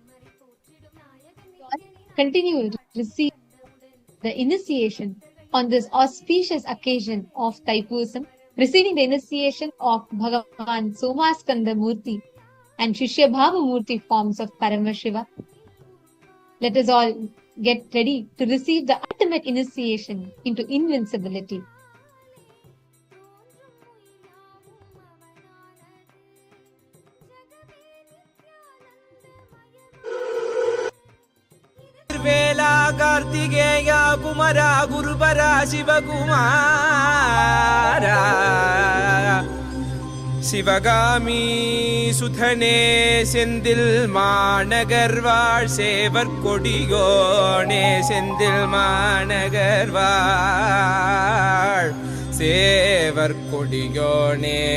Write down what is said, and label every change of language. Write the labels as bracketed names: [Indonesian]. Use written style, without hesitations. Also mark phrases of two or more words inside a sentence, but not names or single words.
[English] Continue to receive the initiation on this auspicious occasion of Thaipusam, receiving the initiation of Bhagavan Somaskanda Murti and Shishya Bhava Murti forms of Paramashiva. Let us all get ready to receive the ultimate initiation into invincibility. [Tamil] வேலா கார்த்திகேய குமாரா குருபரா शिवकुमारा சிவகாமி சுதனே செந்தில் மாநகர்வாழ் சேவர் கொடியோனே செந்தில் மாநகர்வாழ் சேவர் கொடியோனே